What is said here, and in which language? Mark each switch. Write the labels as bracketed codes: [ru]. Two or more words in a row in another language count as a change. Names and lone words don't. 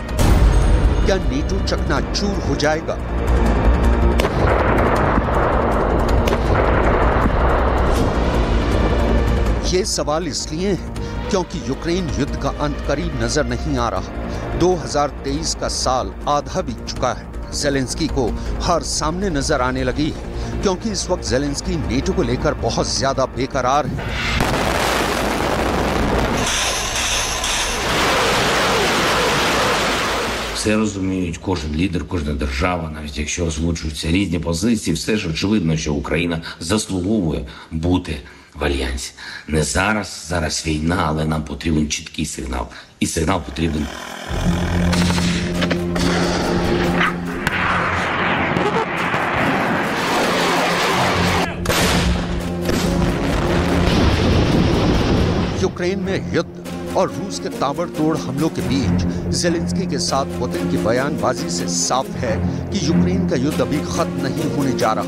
[hi] क्या नेटो चकनाचूर हो जाएगा? ये सवाल इसलिए है क्योंकि यूक्रेन युद्ध का अंत करीब नजर नहीं आ रहा। 2023 का साल आधा बीत चुका है। ज़ेलेंस्की को हार सामने नजर आने लगी है क्योंकि इस वक्त ज़ेलेंस्की नेटो को लेकर बहुत ज्यादा बेकरार है। [uk] Все розуміють, кожен лідер, кожна держава, навіть якщо озвучуються різні позиції, все ж очевидно, що Україна заслуговує бути в альянсі. Не зараз війна, але нам потрібен чіткий сигнал. І сигнал потрібен. [hi] यूक्रेन में युद्ध और रूस के ताबड़तोड़ हमलों के बीच ज़ेलेंस्की के साथ पुतिन की बयानबाजी से साफ है कि यूक्रेन का युद्ध अभी खत्म नहीं होने जा रहा।